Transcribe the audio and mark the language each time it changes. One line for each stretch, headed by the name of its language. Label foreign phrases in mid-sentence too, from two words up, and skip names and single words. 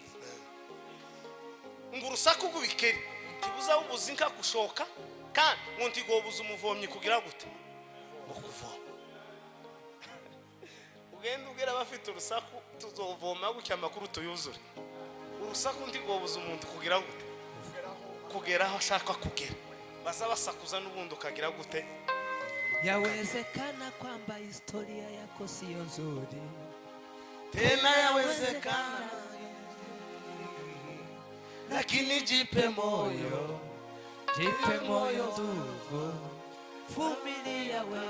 Rundi: ngo urusaku rw'ibikeri ntibuza ubuzi nka gushoka kandi ngo ntigobuza umuvomyi kugira gute ngo kuvoma ugenda ubwira abafite urusaku tuzovoma gutya amakuru tuyuzure urusaku ntigobuza umuntu kugira gute kugera aho ashaka kugera baza basakuza n'ubundi ukagira gute
Swahili: yawezekana kwamba historia yako sio nzuri tena yawezekana lakini jipe moyo ndugu vumilia